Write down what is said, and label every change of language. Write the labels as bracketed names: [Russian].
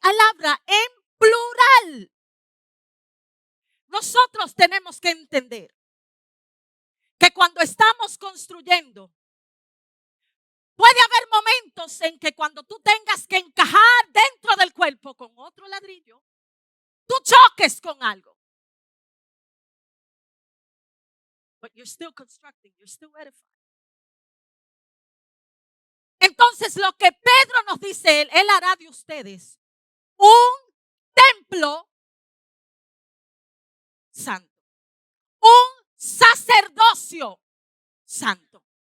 [Spanish] Él habla en plural. Nosotros tenemos que entender que cuando estamos construyendo, puede haber momentos en que cuando tú tengas que encajar dentro del cuerpo con otro ladrillo, tú choques con algo. [English] But you're still constructing, you're still edifying. [Spanish] Entonces lo que Pedro nos dice, él hará de ustedes un templo santo, un sacerdocio santo.